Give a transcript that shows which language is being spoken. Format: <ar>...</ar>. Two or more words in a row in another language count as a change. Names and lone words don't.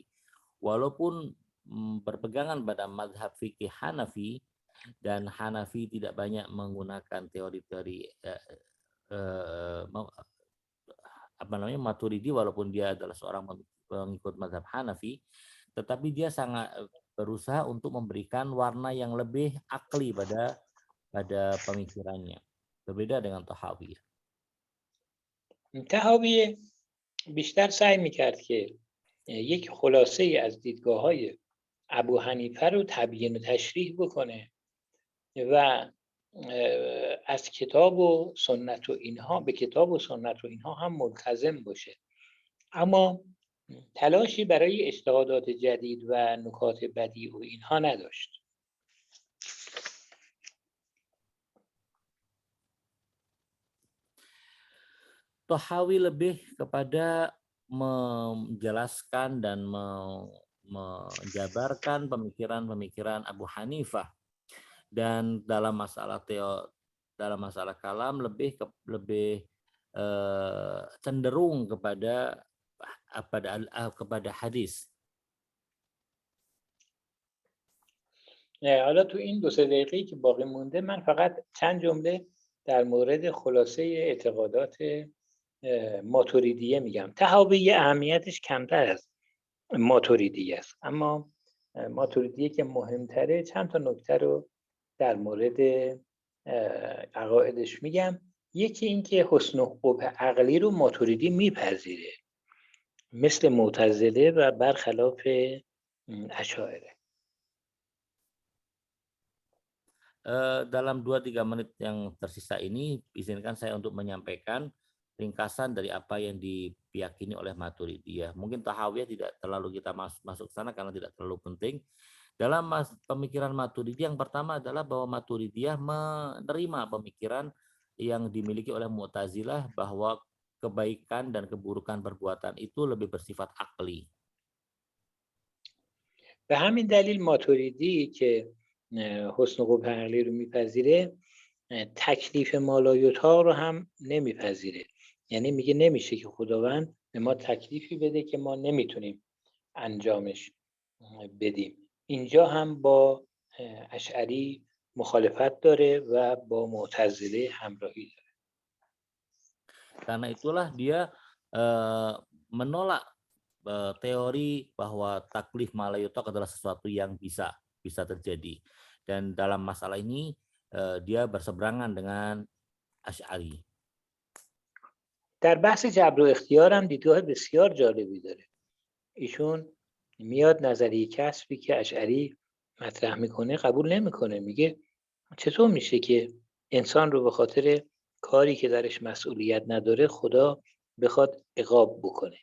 <id>Walaupun berpegangan pada mazhab fikih Hanafi, dan Hanafi tidak banyak menggunakan teori-teori Maturidi, walaupun dia adalah seorang pengikut mazhab Hanafi, tetapi dia sangat berusaha untuk memberikan warna yang lebih akli pada pemikirannya. Berbeda dengan Tahawi.</id> <fa>طحاوی بیشتر سعی میکرد که یک خلاصه ای از دیدگاه‌های ابو حنیفه رو تبیین و تشریح بکنه و از کتاب و سنت و اینها، به کتاب و سنت و اینها هم ملتزم باشه، اما تلاشی برای اجتهادات جدید و نکات بدیع و اینها نداشت.</fa> <id>Tahawi lebih kepada menjelaskan dan menjabarkan pemikiran-pemikiran Abu Hanifah, dan dalam masalah dalam masalah kalam lebih cenderung kepada hadis.</id> <fa>حالا تو این 2-3 دقیقه‌ای که باقی مونده من فقط چند جمله در مورد خلاصه اعتقادات ماتوریدیه میگم. طحاوی اهمیتش کمتر از ماتوریدیه است، اما ماتوریدیه که مهمتره چند تا نکته رو در مورد عقایدش میگم. یکی این که حسن و قبح عقلی رو ماتوریدی میپذیره مثل معتزله و برخلاف اشاعره.</fa> <id>Dalam 2-3 menit yang tersisa ini, izinkan saya untuk menyampaikan ringkasan dari apa yang diyakini oleh Maturidiyah. Mungkin Tahawiyah tidak terlalu kita masuk ke sana karena tidak terlalu penting. Dalam pemikiran Maturidiyah, yang pertama adalah bahwa Maturidiyah menerima pemikiran yang dimiliki oleh Mu'tazilah bahwa kebaikan dan keburukan perbuatan itu lebih bersifat akli.</id> <fa>به همین دلیل ماتوریدی که حسن و قبح عقلی رو میپذیره تکلیف مالایوتا رو هم نمیپذیره. یعنی میگه نمیشه که خداوند به ما تکلیفی بده که ما نمیتونیم انجامش بدیم. اینجا هم با اشعری مخالفت داره و با معتزله همراهی داره.</fa> <id>Karena itulah dia menolak teori bahwa</id> <ar>تكليف ما لا يطاق</ar> <id>adalah sesuatu yang bisa terjadi, dan dalam masalah ini dia berseberangan dengan Asy'ari.</id> <fa>در بحث جبر و اختیار هم دیدگاه بسیار جالبی داره. ایشون میاد نظریه کسبی که اشعری مطرح میکنه قبول نمیکنه. میگه چطور میشه که انسان رو به خاطر کاری که درش مسئولیت نداره خدا بخواد عقاب بکنه؟</fa>